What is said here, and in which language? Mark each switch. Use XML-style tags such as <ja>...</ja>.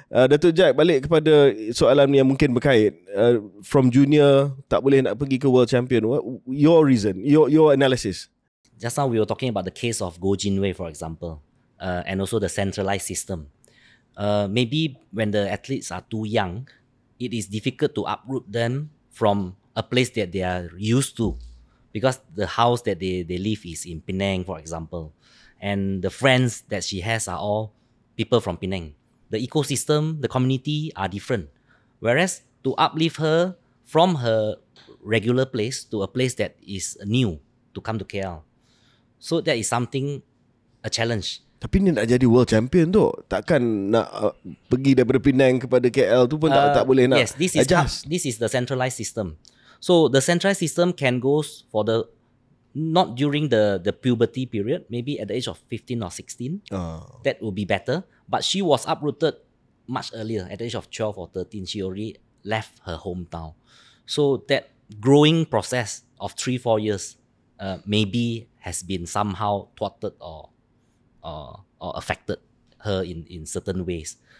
<ms>Datuk Jack, balik kepada soalan yang mungkin berkait,</ms> <en>from junior</en> <ms>tak boleh nak pergi ke world champion.</ms> <en>What your reason, your analysis? Just now we were talking about the case of Go Jinwei, for example, and also the centralized system. Maybe when the athletes are too young, it is difficult to uproot them from a place that they are used to, because the house that they live is in Penang, for example, and the friends that she has are all people from Penang. The ecosystem, the community are different. Whereas to uplift her from her regular place to a place that is new, to come to KL, so that is something, a challenge.</en> <ms>Tapi ni nak jadi world champion tu, takkan nak pergi daripada Penang kepada KL tu pun tak boleh nak.</ms> <en>Yes, this is the centralized system. So the centralized system can go for the, not during the puberty period, maybe at the age of 15 or 16. That would be better. But she was uprooted much earlier, at the age of 12 or 13. She already left her hometown. So that growing process of 3-4 years maybe has been somehow thwarted or affected her in certain ways.</en>